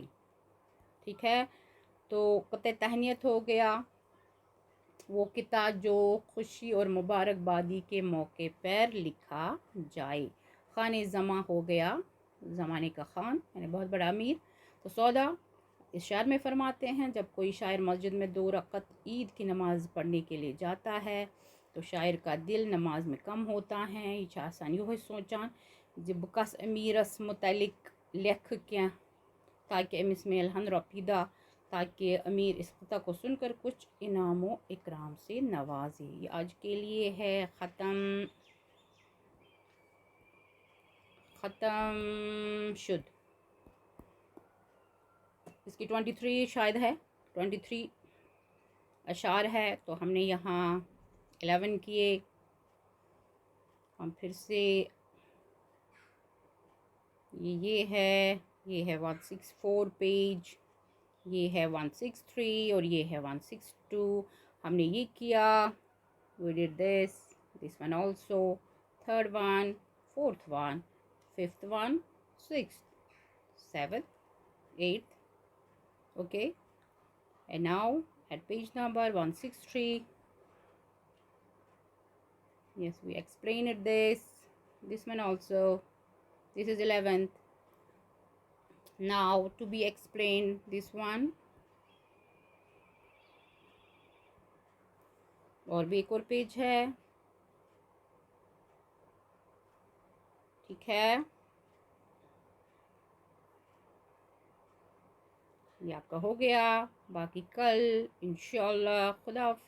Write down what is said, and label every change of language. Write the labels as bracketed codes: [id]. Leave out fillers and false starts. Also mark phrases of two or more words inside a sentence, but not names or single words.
[ur] ٹھیک ہے، تو قطع تہنیت ہو گیا وہ قطع جو خوشی اور مبارکبادی کے موقع پر لکھا جائے. خان زماں ہو گیا زمانے کا خان یعنی بہت بڑا امیر. تو سودا اس شعر میں فرماتے ہیں جب کوئی شاعر مسجد میں 2 رکعت عید کی نماز پڑھنے کے لیے جاتا ہے تو شاعر کا دل نماز میں کم ہوتا ہے. [ks] یہ چھِ آسان یہوے سونچان زِ بہٕ کس امیرس متعلق لکھ کینٛہہ تاکہ امس میلہن رۄپیہِ دہ، [ur] تاکہ امیر اس قطع کو سن کر کچھ انعام و اکرام سے نوازے. یہ آج کے لیے ہے ختم. ختم شد. اس کی 23 شاید ہے، 23 اشعار ہے، تو ہم نے یہاں 11 کیے. ہم پھر سے یہ ہے 164 پیج، یہ ہے 163 اور یہ ہے 162. ہم نے یہ کیا. [en] we did this one also, third one, fourth one, fifth one, sixth, seventh, eighth. Okay, and now at page number 163, yes, we explained this one also. This is 11th. Now to be explained, this one. [ur] اور بھی ایک اور پیج ہے، ٹھیک ہے. یہ آپ کا ہو گیا. باقی کل انشاءاللہ.